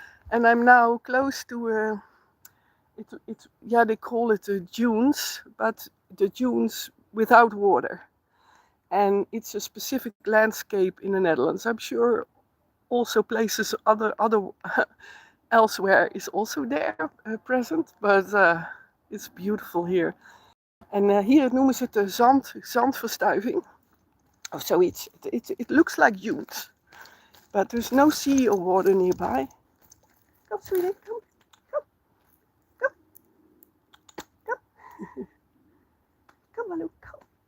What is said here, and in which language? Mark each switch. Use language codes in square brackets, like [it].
[en] And I'm now close to, they call it dunes, but the dunes without water. And it's a specific landscape in the Netherlands. I'm sure also places other elsewhere is also there present, but it's beautiful here. [nl] En hier noemen ze het de zandverstuiving of zoiets. [en] It looks like dunes, but there's no sea or water nearby. Come, sweetie, come. Come, Malou, come.